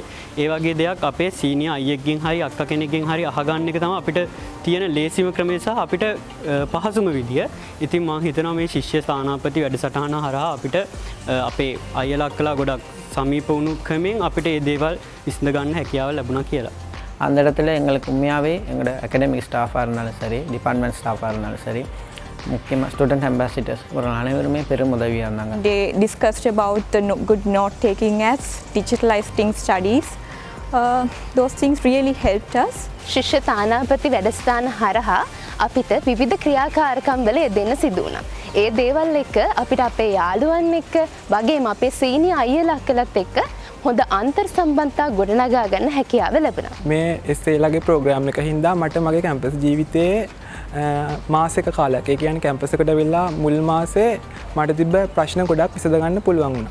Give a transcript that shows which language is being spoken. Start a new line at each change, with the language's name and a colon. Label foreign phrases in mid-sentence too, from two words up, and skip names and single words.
Sinhala: ඒ වගේ දෙයක් අපේ සීනියර් අයියෙක්ගෙන් හරි අක්කා කෙනෙක්ගෙන් හරි අහගන්න එක තමයි අපිට තියෙන ලේසිම ක්‍රමය සහ අපිට පහසුම විදිය. ඉතින් මම හිතනවා මේ ශිෂ්‍ය ස්ථානාපති වැඩසටහන හරහා අපිට අපේ අයියලා අක්කලා ගොඩක් සමීප වුණු ක්‍රමෙන් අපිට මේ දේවල් විසඳ ගන්න හැකියාව ලැබුණා කියලා.
Tamil: அந்த இடத்துல எங்களுக்கு உண்மையாகவே எங்களோட
English: academic staff
Tamil: இருந்தாலும் சரி
English: department staff
Tamil: இருந்தாலும் சரி முக்கியமாக
English: student ambassadors
Tamil: ஒரு அனைவருமே பெரும் உதவியாக இருந்தாங்க.
English: They discussed about the good note taking as digitalizing studies. Those things really helped us.
Sinhala: ශිෂ්‍ය තානාපති වැඩසටහන හරහා අපිට විවිධ ක්‍රියාකාරකම් වල යෙදෙන්න සිදු වුණා. ඒ දේවල් එක අපිට අපේ යාළුවන් එක්ක වගේම අපේ සීනියර් අයියලා අක්කලාත් එක්ක හොඳ අන්තර් සම්බන්ධතා ගොඩනගා ගන්න හැකියාව ලැබුණා. මේ SAලගේ ප්‍රෝග්‍රෑම් එක හින්දා මට මගේ කැම්පස් ජීවිතයේ මාසයක කාලයක් ඒ කියන්නේ කැම්පස් එකට වෙලා මුල් මාසේ මට තිබ්බ ප්‍රශ්න ගොඩක් විසඳ ගන්න පුළුවන් වුණා.